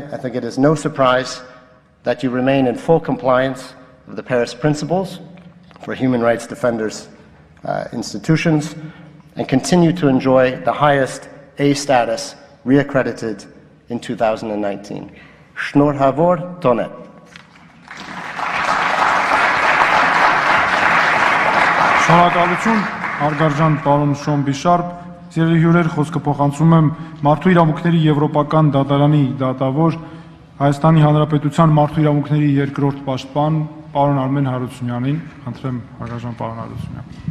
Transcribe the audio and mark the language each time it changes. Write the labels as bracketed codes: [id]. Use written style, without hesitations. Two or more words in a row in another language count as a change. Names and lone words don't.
[en] I think it is no surprise that you remain in full compliance with the Paris Principles for Human Rights Defenders institutions and continue to enjoy the highest A status reaccredited in 2019. [hy] Շնորհավոր տոնետ. Շնորհակալություն, Արգարժան պարոն Շոն Բիշարպ, սիրելի հյուրեր, խոսքը փոխանցում եմ Մարդու իրավունքների Եվրոպական դատարանի դատավոր Հայաստանի Հանրապետության Մարդու իրավունքների երկրորդ պաշտպան պարոն Արմեն Հարությունյանին, խնդրեմ Արգարժան պարոն Հարությունյան։